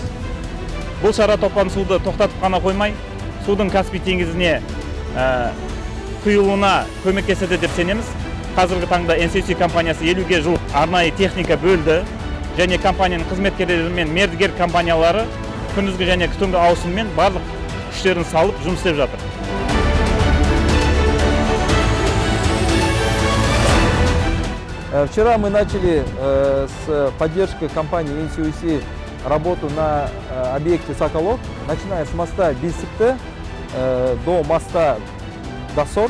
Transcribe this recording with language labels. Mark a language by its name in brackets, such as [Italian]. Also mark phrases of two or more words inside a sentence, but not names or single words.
[Kazakh] Бұл шара топан суды тоқтатып қана қоймай, судың Каспий теңізіне құйылуына көмектеседі деп сенеміз. Қазіргі таңда NCC компаниясы 50-ге жуық арнайы техника бөлді, және компанияның қызметкерлері мен мердігер компаниялары күндізгі және түнгі ауысыммен барлық күштерін салып жұмыс істеп жатыр. [Russian] Вчера мы начали с поддержкой компании NCC работу на объекте Соколов, начиная с моста Бисикте до моста Досор.